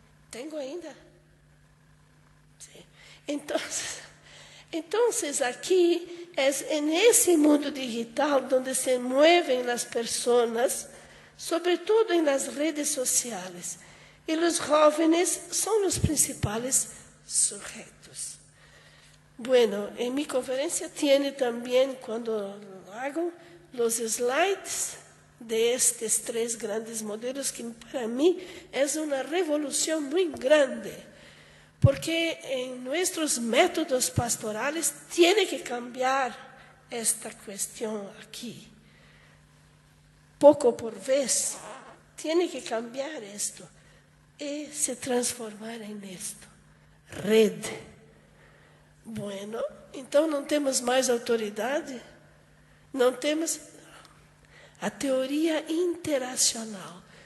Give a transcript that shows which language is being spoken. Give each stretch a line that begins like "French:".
Portuguese: Tenho ainda? Sim. Então, aqui é nesse mundo digital onde se movem as pessoas, sobretudo nas redes sociais. E os jovens são os principais sujeitos.
Spanish: Bueno, en mi conferencia tiene también, cuando lo hago, los slides de estos 3 grandes modelos, que para mí es una revolución muy grande, porque en nuestros métodos pastorales tiene que cambiar esta cuestión aquí.
Portuguese: pouco por vez, tem que cambiar isto e se transformar em isto. Rede. Bueno, então não temos mais autoridade? Não temos a teoria interacional.